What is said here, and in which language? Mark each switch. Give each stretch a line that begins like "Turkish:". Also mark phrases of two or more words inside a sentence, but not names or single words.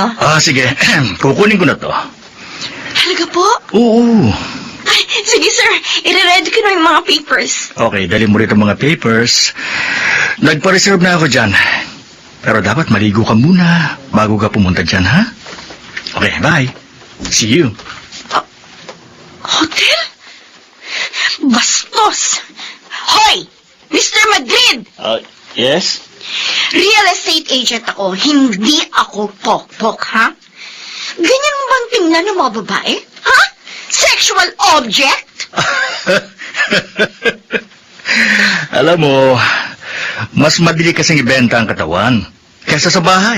Filipino: Sige. Kukunin ko na to. Talaga po? Oo. Ay, sige, sir. I-ready ko na yung mga papers. Okay, dali mo rito ang mga papers. Nagpa-reserve na ako dyan. Pero dapat maligo ka muna bago ka pumunta dyan, ha?
English: Okay, bye. See you. Hotel?
Filipino: Bastos! Hoy! Mr. Madrid! Yes?
English: Real estate agent
Filipino: ako, hindi ako pok-pok, ha? Ganyan mo bang tingnan ng mga babae?
English: Ha? Sexual object?
Filipino: Alam mo, mas madali kasing ibenta ang katawan kaysa sa bahay.